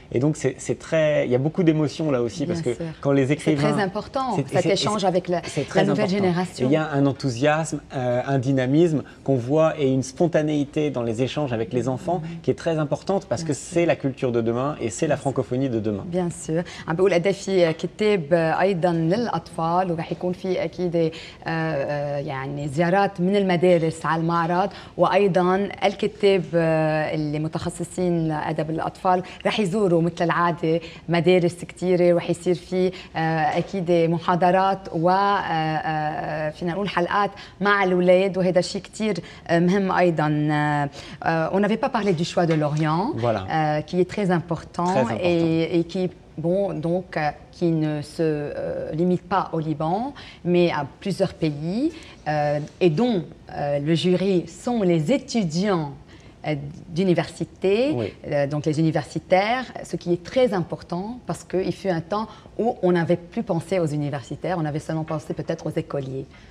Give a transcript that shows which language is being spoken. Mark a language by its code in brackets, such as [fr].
[fr] Et donc, il y a beaucoup d'émotions là aussi, parce que quand les écrivains... C'est très important, cet échange avec la nouvelle génération. Il y a un enthousiasme, un dynamisme qu'on voit et une spontanéité dans les échanges avec les enfants qui est très importante, parce que c'est la culture de demain et c'est la francophonie de demain. Bien sûr. [ar] عم بقول قد في كتاب أيضا للأطفال، وراح يكون في أكيد يعني زيارات من المدارس على المعرض، وأيضا الكتاب اللي متخصصين أدب الأطفال راح يزوروا مثل العادة مدارس كثيرة، وراح يصير في أكيد محاضرات وفينا نقول حلقات مع الأولاد، وهذا شيء كثير مهم أيضا. [fr] On n'avait pas parlé du choix de l'Orient, qui est très important, et qui qui ne se limite pas au Liban, mais à plusieurs pays, et dont le jury sont les étudiants d'université, donc les universitaires, ce qui est très important, parce qu'il fut un temps où on n'avait plus pensé aux universitaires, on avait seulement pensé peut-être aux écoliers.